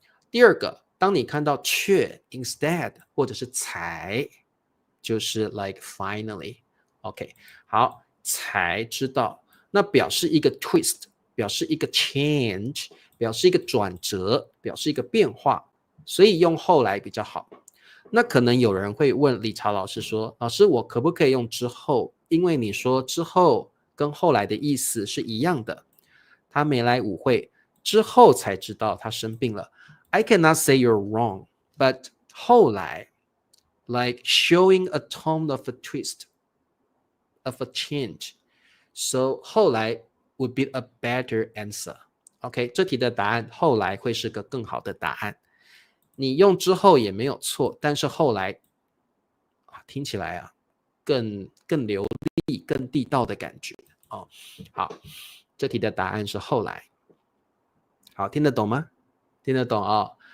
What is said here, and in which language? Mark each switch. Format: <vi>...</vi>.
<zh>第二个，当你看到却 instead 或者是才，就是</zh> <en>like finally</en> <zh>OK， 好，才知道，那表示一个 twist， 表示一个 change， 表示一个转折，表示一个变化，所以用后来比较好。那可能有人会问理查老师说，老师我可不可以用之后，因为你说之后跟后来的意思是一样的，他没来舞会之后才知道他生病了。</zh> <en>I cannot say you're wrong, but 后来 like showing a tone of a twist, of a change. So 后来 would be a better answer.</en> <zh>OK， 这题的答案后来会是个更好的答案。你用之后也没有错，但是后来听起来更流利、更地道的感觉哦。好，这题的答案是后来。好，听得懂吗？听得懂哦。</zh>